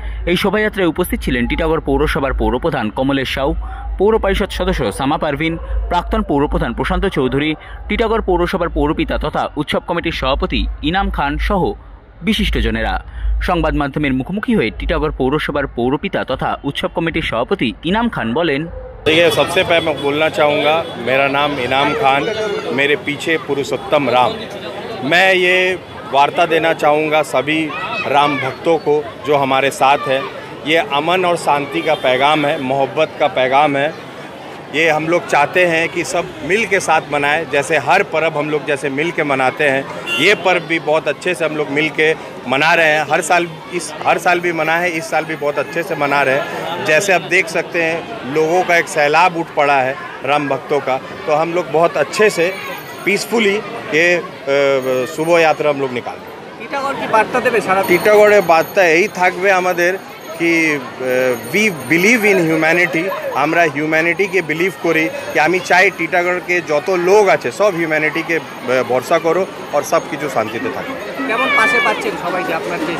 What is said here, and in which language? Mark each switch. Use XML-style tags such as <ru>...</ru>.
<bn>এই শোভাযাত্রায় উপস্থিত ছিলেন টিটাগড় পৌরসভার পৌরপ্রধান কমলেশ সাউ, পৌর পরিষদ সদস্য সামা পারভিন, প্রাক্তন পৌরপ্রধান প্রশান্ত চৌধুরী, টিটাগড় পৌরসভার পৌরপিতা তথা উৎসব কমিটির সভাপতি ইনাম খান সহ বিশিষ্টজনেরা। সংবাদ মাধ্যমের মুখোমুখি হয়ে টিটাগড় পৌরসভার পৌরপিতা তথা উৎসব কমিটির সভাপতি ইনাম খান বলেন,</bn> <hi>देखिए, सबसे पहले मैं बोलना चाहूँगा, मेरा नाम इनाम खान, मेरे पीछे पुरुषोत्तम राम। मैं ये वार्ता देना चाहूँगा सभी राम भक्तों को जो हमारे साथ है। ये अमन और शांति का पैगाम है, मोहब्बत का पैगाम है। ये हम लोग चाहते हैं कि सब मिल के साथ मनाएं। जैसे हर पर्व हम लोग जैसे मिल के मनाते हैं, ये पर्व भी बहुत अच्छे से हम लोग मिल के मना रहे हैं। हर साल भी मना है, इस साल भी बहुत अच्छे से मना रहे हैं। जैसे आप देख सकते हैं, लोगों का एक सैलाब उठ पड़ा है राम भक्तों का, तो हम लोग बहुत अच्छे से पीसफुली ये शुभ यात्रा हम लोग निकाल रहे हैं।</hi> <bn>টিটাগড় কি বার্তা দেবে সারা? টিটাগড়ে বার্তা এই থাকবে আমাদের कि</bn> <en>We believe in humanity.</en> <bn>আমরা হিউম্যানিটিকে বিলিভ করি कि আমি চাই টিটাগড় के যত লোক আছে সব হিউম্যানিটিকে ভরসা করো আর সব কিছু শান্তিতে থাকে। কেমন পাশে পাচ্ছেন সবাইকে আপনার?</bn>